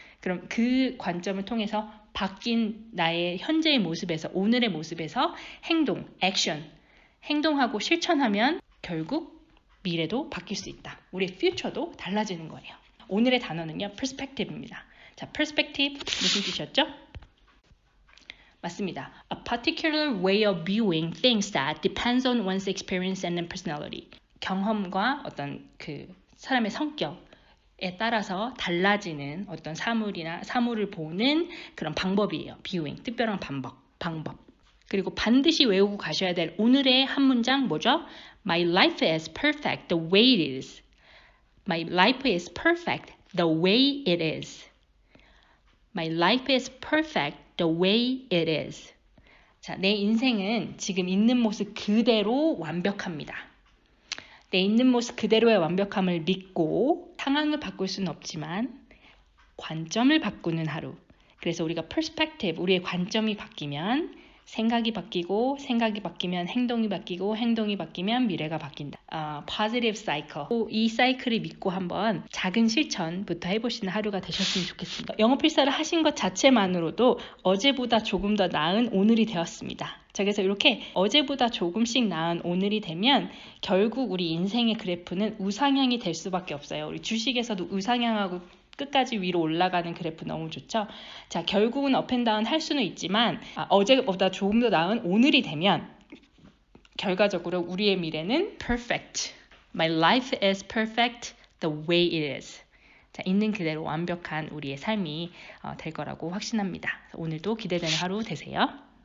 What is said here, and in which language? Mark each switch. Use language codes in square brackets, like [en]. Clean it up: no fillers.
[ko] 그럼 그 관점을 통해서 바뀐 나의 현재의 모습에서 오늘의 모습에서 행동, 액션, 행동하고 실천하면 결국 미래도 바뀔 수 있다. 우리의 future도 달라지는 거예요. 오늘의 단어는요, perspective입니다. 자, perspective 무슨 뜻이었죠? 맞습니다. [en] A particular way of viewing things that depends on one's experience and personality. [ko] 경험과 어떤 그 사람의 성격에 따라서 달라지는 어떤 사물을 보는 그런 방법이에요. viewing, 특별한 방법. 그리고 반드시 외우고 가셔야 될 오늘의 한 문장 뭐죠? [en] My life is perfect the way it is. My life is perfect the way it is. My life is perfect the way it is. [ko] 자, 내 인생은 지금 있는 모습 그대로 완벽합니다. 내 있는 모습 그대로의 완벽함을 믿고 상황을 바꿀 수는 없지만 관점을 바꾸는 하루. 그래서 우리가 perspective, 우리의 관점이 바뀌면 생각이 바뀌고 생각이 바뀌면 행동이 바뀌고 행동이 바뀌면 미래가 바뀐다. [en] positive cycle. [ko] 이 사이클을 믿고 한번 작은 실천부터 해보시는 하루가 되셨으면 좋겠습니다. 영어 필사를 하신 것 자체만으로도 어제보다 조금 더 나은 오늘이 되었습니다. 자, 그래서 이렇게 어제보다 조금씩 나은 오늘이 되면 결국 우리 인생의 그래프는 우상향이 될 수밖에 없어요. 우리 주식에서도 우상향하고 끝까지 위로 올라가는 그래프 너무 좋죠? 자, 결국은 업앤다운 할 수는 있지만 어제보다 조금 더 나은 오늘이 되면 결과적으로 우리의 미래는 perfect. [en] My life is perfect the way it is. [ko] 자, 있는 그대로 완벽한 우리의 삶이 될 거라고 확신합니다. 오늘도 기대되는 하루 되세요.